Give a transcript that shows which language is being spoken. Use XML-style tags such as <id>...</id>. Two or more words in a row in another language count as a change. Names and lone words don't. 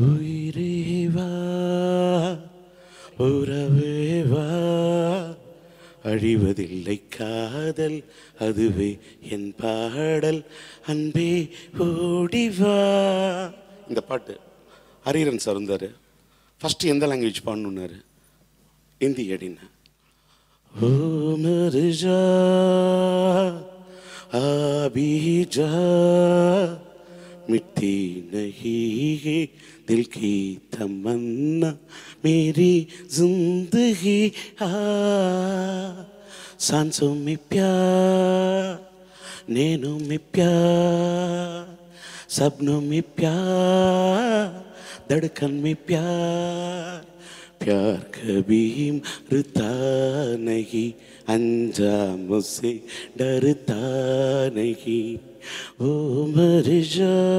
<ta>உயிரேவா உறவேவா அழிவதில்லை காதல் அதுவே என் பாடல் அன்பே ஓடிவா. இந்த பாட்டு ஹரிஹரன் சார் வந்தார். ஃபஸ்ட்டு எந்த லாங்குவேஜ் பாடணுன்னாரு, ஹிந்தி அப்படின்னா.</ta> <hi>ओ मर जा आ भी जा मिटती नहीं है दिल की तमन्ना मेरी जिंदगी सांसों में प्यार नैनों में प्यार सपनों में प्यार धड़कन में प्यार प्यार कभी मरता नहीं अंजामों से डरता नहीं ओ मर जा</hi>